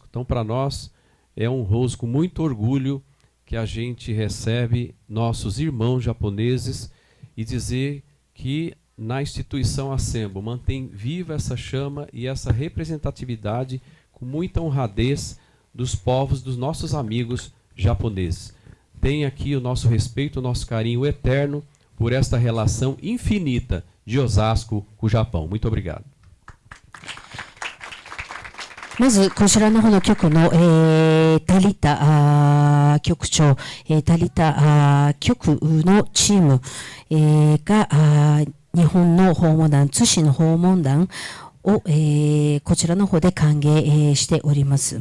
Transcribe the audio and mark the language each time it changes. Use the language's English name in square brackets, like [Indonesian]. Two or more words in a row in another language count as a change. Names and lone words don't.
[Portuguese] Então, para nós, é honroso, com muito orgulho, que a gente recebe nossos irmãos japoneses e dizer que na instituição Assembo mantém viva essa chama e essa representatividade com muita honradez dos povos, dos nossos amigos japoneses. Tem aqui o nosso respeito, o nosso carinho eterno por esta relação infinita de Osasco com o Japão. Muito obrigado. [Japanese] まずこちらの方の局の、タリタ局長、タリタ局のチーム、が日本の訪問団、津市の訪問団を、こちらの方で歓迎、しております。